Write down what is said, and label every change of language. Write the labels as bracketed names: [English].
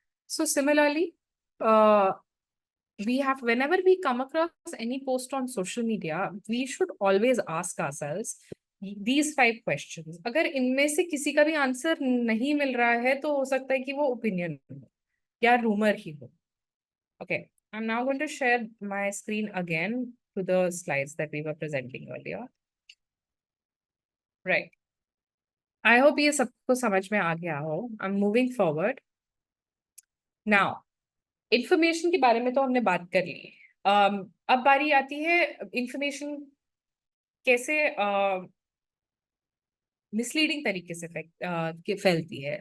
[English] So similarly we have, whenever we come across any post on social media, we should always ask ourselves these 5 questions. [Hindi] अगर इनमें से किसी का भी answer नहीं मिल रहा है तो हो सकता है कि वो ओपिनियन हो या रूमर ही हो. [English] Okay, I'm now going to share my screen again to the slides that we were presenting earlier. Right. I hope [Hindi] ये सबको समझ में आ गया हो. [English] I'm moving forward. [Hindi] Now, information के बारे में तो हमने बात कर ली. अब बारी आती है इंफॉर्मेशन कैसे मिसलीडिंग तरीके से फैलती है.